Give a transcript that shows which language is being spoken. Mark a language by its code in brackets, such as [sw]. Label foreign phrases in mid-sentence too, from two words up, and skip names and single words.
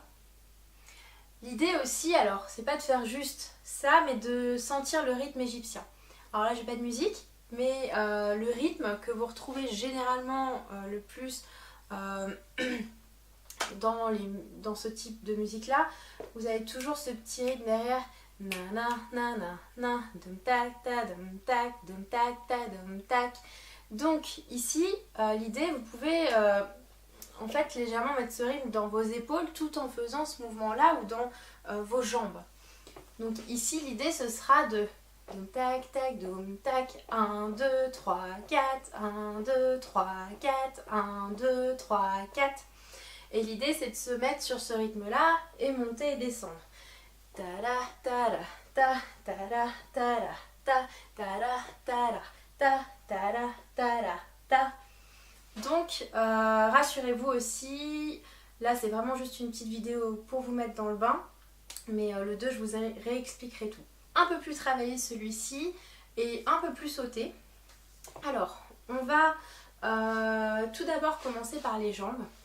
[fr] L'idée aussi, alors, c'est pas de faire juste ça, mais de sentir le rythme égyptien. Alors là, j'ai pas de musique, mais le rythme que vous retrouvez généralement le plus dans ce type de musique-là, vous avez toujours ce petit rythme derrière. Na na na na na, dum tac ta dum tac ta dum tac. Donc ici, l'idée, vous pouvez en fait légèrement mettre ce rythme dans vos épaules tout en faisant ce mouvement-là ou dans vos jambes. Donc ici, l'idée, ce sera de dum tac tac, dum tac, 1, 2, 3, 4, 1, 2, 3, 4, 1, 2, 3, 4. Et l'idée, c'est de se mettre sur ce rythme-là et monter et descendre. Ta la ta la ta ta la ta la ta ta la ta la ta ta la ta la ta. Donc rassurez-vous aussi, là c'est vraiment juste une petite vidéo pour vous mettre dans le bain, mais le 2 je vous réexpliquerai tout. Un peu plus travaillé celui-ci et un peu plus sauté. Alors on va tout d'abord commencer par les jambes.